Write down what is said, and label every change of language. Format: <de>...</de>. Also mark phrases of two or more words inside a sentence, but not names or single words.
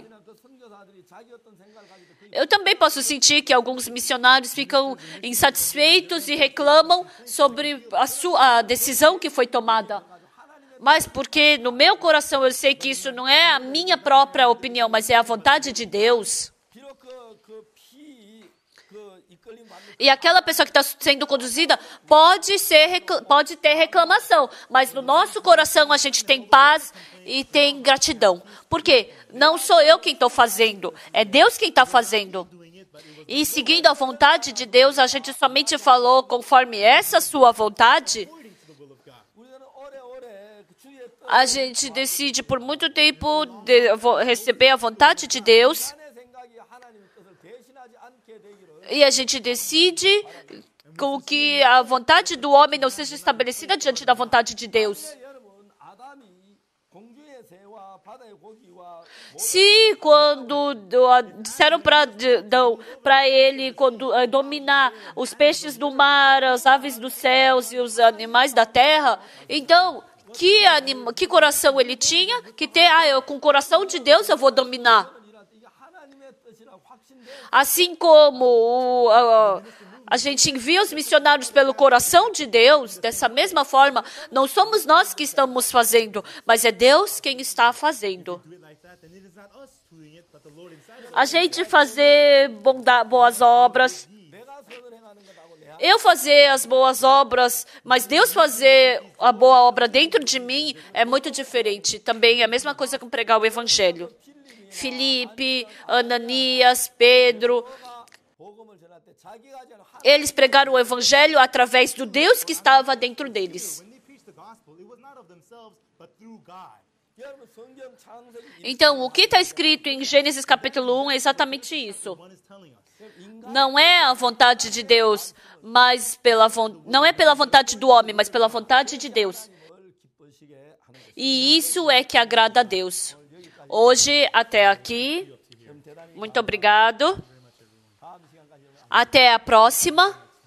<ko>그 선교사들이 자기 어떤 생각을 가지고 그</ko> <pt>Eu também posso sentir que alguns missionários ficam insatisfeitos e reclamam sobre a decisão que foi tomada. Mas porque no meu coração eu sei que isso não é a minha própria opinião, mas é a vontade de Deus.</pt> <ko>비록 그 이끌림 받는</ko> <pt>E aquela pessoa que está sendo conduzida pode ter reclamação, mas no nosso coração a gente tem paz e tem gratidão. Por quê? Não sou eu quem estou fazendo, é Deus quem está fazendo. E seguindo a vontade de Deus, a gente somente falou conforme essa sua vontade.</pt> <ko>우리는 오래오래 그 주의 뜻</ko> <pt>A gente decide por muito tempo receber a vontade de Deus.</pt> <ko>안의 생각이 하나님의 뜻을 대신하지 않게 되기를</ko> <pt>E a gente decide com que a vontade do homem não seja estabelecida diante da vontade de Deus.</pt> <ko>여러분 아담이 공중의 새와 바다의 고기와</ko> <pt>Se quando disseram para ele dominar os peixes do mar, as aves dos céus e os animais da terra, então que coração ele tinha? Que eu com o coração de Deus eu vou dominar.</pt> <ko>이게 하나님의 뜻이라 확신돼</ko> <pt>Assim como a gente envia os missionários pelo coração de Deus, dessa mesma forma, não somos nós que estamos fazendo, mas é Deus quem está fazendo.</pt> <en>Do it like that, then it is not us doing it, but the Lord inside of us.</en> <pt>A gente fazer boas obras,</pt> <ko>내가 선을 행하는 것하고 내</ko> <pt>eu fazer as boas obras, mas Deus fazer a boa obra dentro de mim é muito diferente. Também é a mesma coisa com pregar o evangelho. Filipe, Ananias, Pedro,</pt> <ko>복음을 전할 때 자기가 하지 않은</ko> <pt>eles pregaram o evangelho através do Deus que estava dentro deles.</pt> <en>When they preached the gospel, it was not of themselves, but through God.</en> <ko>여러분 성경 창세기</ko> <pt>Então, o que está escrito em Gênesis capítulo 1 é exatamente isso.</pt> <en>One is telling us.</en> <pt>Não é a vontade de Deus, mas não é pela vontade do homem, mas pela vontade de Deus.</pt> <ko>을 기쁘시게 하는 것.</ko> <pt>E isso é que agrada a Deus. Hoje, até aqui. Muito obrigado.</pt> <ko>다음 시간까지</ko> <pt>Até a próxima.</pt>